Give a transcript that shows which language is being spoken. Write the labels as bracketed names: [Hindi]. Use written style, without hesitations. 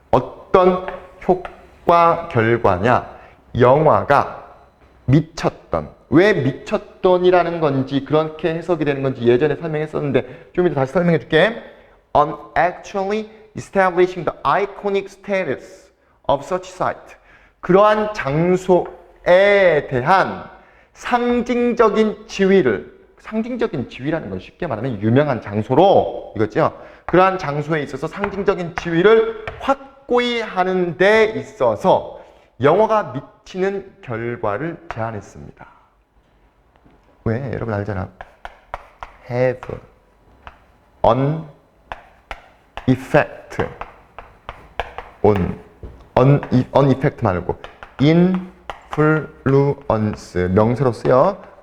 [Korean] 어떤 효과, 결과냐? 영화가 미쳤던, 왜 미쳤던이라는 건지 그렇게 해석이 되는 건지 예전에 설명했었는데 좀 이따 다시 설명해 줄게. [English] On actually establishing the iconic status of such site. [Korean] 그러한 장소에 대한 상징적인 지위를, 상징적인 지위라는 건 쉽게 말하면 유명한 장소로 이거죠. 그러한 장소에 있어서 상징적인 지위를 확고히 하는 데 있어서 영화가 미치는 결과를 제안했습니다. 왜? 여러분 알잖아. [English] have an effect on effect [Korean] 말고 influence 명사로 쓰여.